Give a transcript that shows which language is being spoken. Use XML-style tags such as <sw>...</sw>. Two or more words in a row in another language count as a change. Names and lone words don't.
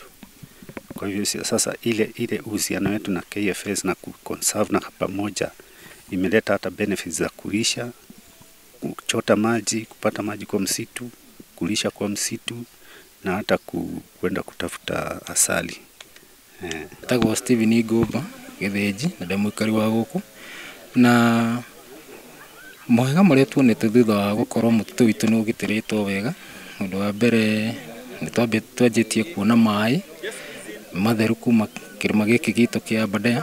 <sw>Kwa hivyo sasa ile uhusiano wetu na KFS na kuconserve na pamoja imeleta hata benefits za kulisha, kuchota maji, kupata maji kwa msitu, kulisha kwa msitu, na hata kwenda kutafuta asali.</sw> <ki>Tagwa Steven Igomba Getheji na ndamwikari wa guku, na mwega maria tuonete thutha wa gukorwo mutitu witu ni ugitiritwo wega. Undu wa mbere ni twanjitie kuona mai matheru kuma kirima giki gitu kia Aberdare.</ki>